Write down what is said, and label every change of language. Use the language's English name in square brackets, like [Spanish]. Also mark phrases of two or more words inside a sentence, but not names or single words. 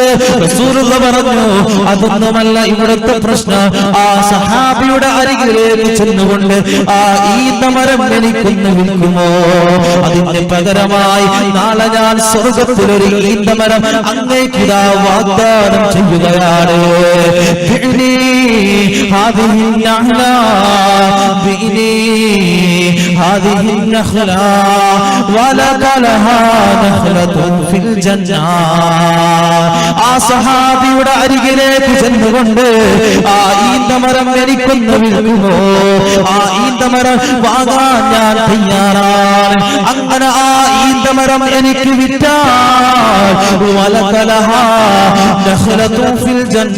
[Malayalam] റസൂലുള്ളാഹി പറഞ്ഞു, അതൊന്നുമല്ല ഇവിടുത്തെ പ്രശ്നം. ആ സഹാബിയുടെ അരികിലേക്ക് ചെന്നുകൊണ്ട് ആ ഈത്തമരം എനിക്കൊന്ന് വിൽക്കുമോ? അതിന് പകരമായി നാളെ ഞാൻ സ്വർഗത്തിലൊരു ഈത്തമരം അങ്ങേക്കിതാ വാഗ്ദാനം ചെയ്യുകയാണ്. [Arabic] النخلة ولك لها نخلة في الجنة. [Malayalam] ആ സഹാബിയുടെ അരികിലേക്ക് ചെന്നുകൊണ്ട് ആ ഈന്തമരം എനിക്കൊന്ന് വിൽക്കുമോ? ആ ഈന്തമരം വാങ്ങാൻ ഞാൻ തയ്യാറാണ്. അങ്ങനെ ആ ഈന്തമരം എനിക്ക് വിറ്റാൽ [Arabic] ولك لها نخلة في الجنة.